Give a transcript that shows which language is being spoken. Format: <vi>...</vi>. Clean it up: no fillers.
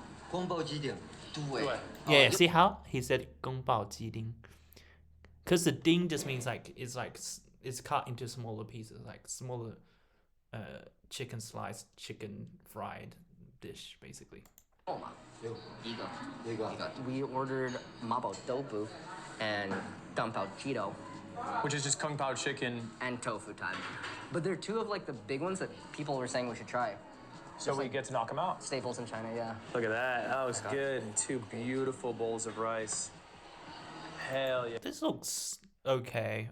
<zh>宫保鸡丁。对。</zh> <en>Yeah, see how he said 宫保鸡丁? Because the ding just means like it's cut into smaller pieces, like smaller chicken sliced, chicken fried dish basically.</en> <zh>一个。</zh> <en>We ordered 麻婆豆腐 and 刚宝鸡肉。 Which is just kung pao chicken and tofu time. But they're two of like the big ones that people were saying we should try. So we get to knock them out. Staples in China, yeah. Look at that. That looks good. And 2 beautiful bowls of rice. Hell yeah. This looks okay.</en>